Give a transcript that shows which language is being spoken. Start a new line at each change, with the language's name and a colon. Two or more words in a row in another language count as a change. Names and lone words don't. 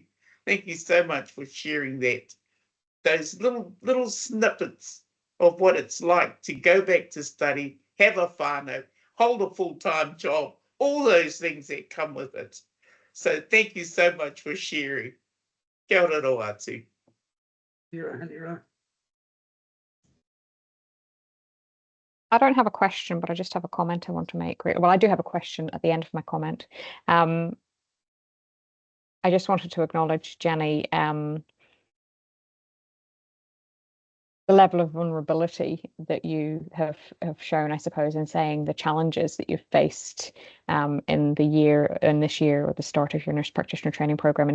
English: Thank you so much for sharing that. Those little snippets of what it's like to go back to study, have a whānau, hold a full-time job, all those things that come with it. So thank you so much for sharing.
Māori: Kia ora rau atu.
English: I don't have a question, but I just have a comment I want to make. Well, I do have a question at the end of my comment. I just wanted to acknowledge, Jenny, the level of vulnerability that you have shown, I suppose, in saying the challenges that you've faced in this year or the start of your nurse practitioner training program.